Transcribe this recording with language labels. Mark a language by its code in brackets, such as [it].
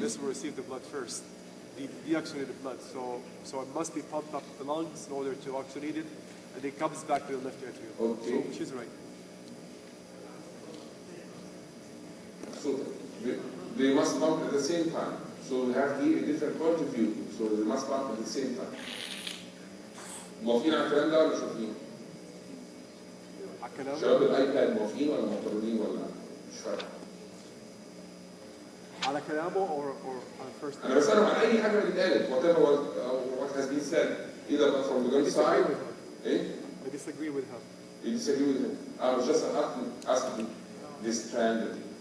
[en] This will receive the blood first, the deoxygenated blood. So it must be pumped up the lungs in order to oxygenate it, and it comes back to the left atrium. Okay. So she's right. So they must pump at the same time. So we have here a different point of view. So they must pump at the same time. [ar] موافقين على الكلام ده ولا مش موافقين؟ شباب الايباد موافقين ولا معترضين ولا مش فارقه؟ على كلامه [en] or on first. [ar] انا بسألهم عن اي حاجه اللي اتقالت [en] whatever what has been said either from the good side. Eh? I disagree with him. You disagree with him? I was just asking this strand.